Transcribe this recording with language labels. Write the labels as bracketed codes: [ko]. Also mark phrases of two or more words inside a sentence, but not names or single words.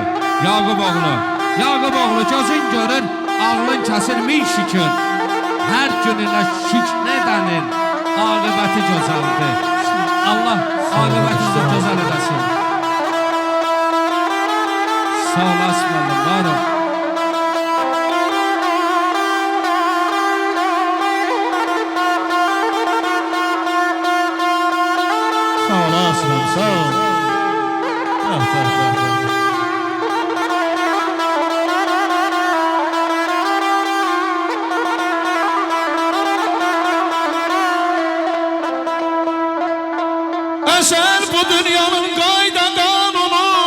[az] Yaqub oğlu gözün görür, ağlın kəsir min şükür. Hər gününə şükr edənin aqibəti gözəldir. Allah aqibətinizi gözəl edəsin. Sağ olasın, varım. Sağ olasın, sağ ol. Eser bu dünyanın qayda kanunu,